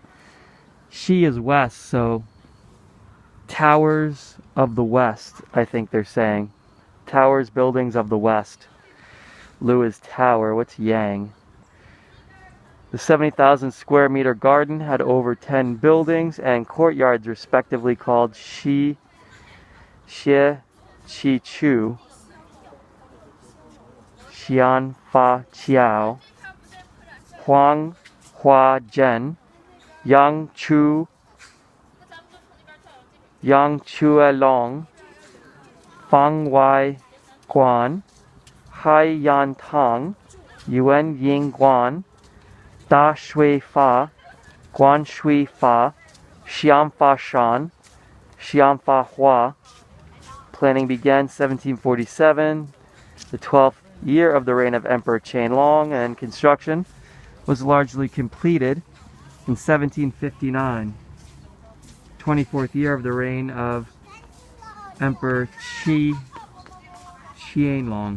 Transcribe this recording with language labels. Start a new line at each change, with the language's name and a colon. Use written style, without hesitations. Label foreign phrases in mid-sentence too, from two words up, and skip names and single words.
English: Shi is west, so towers of the west, I think they're saying. Towers, buildings of the west. Lu is tower. What's Yang? The 70,000 square meter garden had over 10 buildings and courtyards respectively called Shi, Xie, Qi Chu, Xian Fa Qiao, Huang Hua Zhen, Yang Chu, Yang Chue Long, Fang Wai Guan, Hai Yan Tang, Yuan Guan, Da Shui Fa, Guan Shui Fa, Xian Fa Shan, Xian Fa Hua. Planning began 1747, the 12th year of the reign of Emperor Qianlong, and construction was largely completed in 1759, 24th year of the reign of Emperor Qianlong.